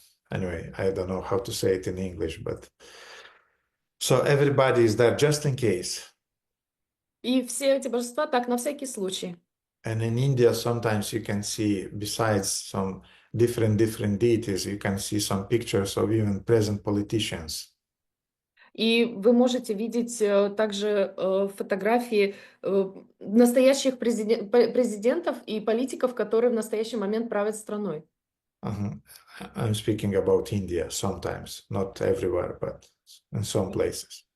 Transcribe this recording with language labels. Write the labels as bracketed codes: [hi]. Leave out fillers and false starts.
[en] Anyway, I don't know how to say it in English, but so everybody is there just in case. [ru] И все эти божества так, на всякий случай. [en] And in India, sometimes you can see, besides some different deities, you can see some pictures of even present politicians. [ru] И вы можете видеть также фотографии настоящих президентов и политиков, которые в настоящий момент правят страной. [en] I'm speaking about India sometimes, not everywhere, but in some places.